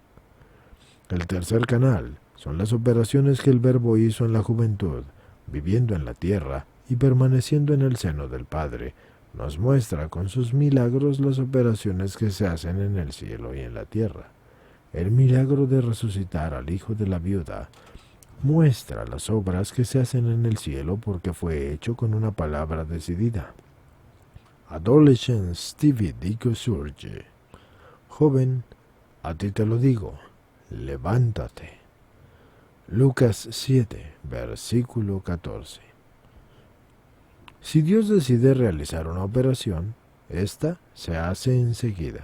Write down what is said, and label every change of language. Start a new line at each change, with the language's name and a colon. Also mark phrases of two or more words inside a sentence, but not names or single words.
Spanish: El tercer canal son las operaciones que el Verbo hizo en la juventud, viviendo en la tierra y permaneciendo en el seno del Padre. Nos muestra con sus milagros las operaciones que se hacen en el cielo y en la tierra. El milagro de resucitar al hijo de la viuda muestra las obras que se hacen en el cielo, porque fue hecho con una palabra decidida.
Latin: Adolescens tibi dico surge.
Spanish: Joven, a ti te lo digo, levántate. Lucas 7, versículo 14. Si Dios decide realizar una operación, ésta se hace enseguida.